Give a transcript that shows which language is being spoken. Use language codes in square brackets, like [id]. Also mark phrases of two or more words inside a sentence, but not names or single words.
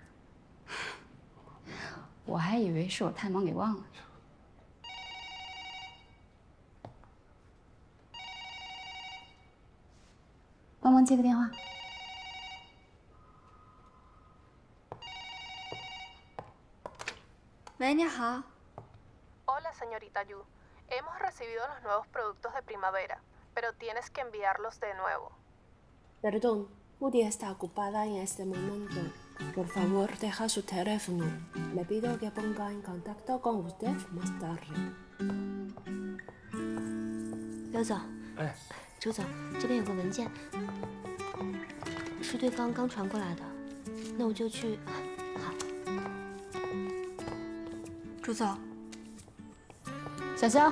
[zh] 我还以为是我太忙给忘了。帮忙接个电话。喂，你好。 [es] Hola, señorita Yu. Hemos recibido los nuevos productos de primavera, pero tienes que enviarlos de nuevo. Perdón, Judy está ocupada en este momento. Por favor, deja su teléfono. Le pido que ponga en contacto con usted más tarde. [zh] 刘总，哎，周总，这边有个文件，是对方刚传过来的，那我就去。好。朱总，小肖，